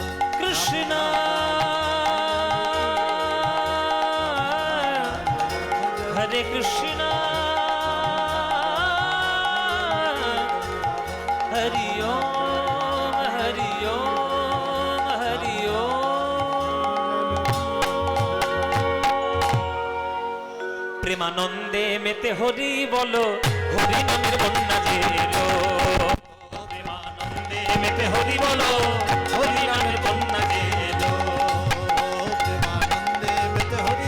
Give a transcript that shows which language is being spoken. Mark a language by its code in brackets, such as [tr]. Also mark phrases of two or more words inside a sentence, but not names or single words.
[sa] कृष्ण हरे कृष्ण हरि ओम हरि ओम हरि ओम। [bn] প্রেমানন্দে মেতে হরি বলো, হরি নামের বন্যা জেলো, প্রেমানন্দে মেতে হরি বলো, হরি নামের বন্যা জেলো, প্রেমানন্দে মে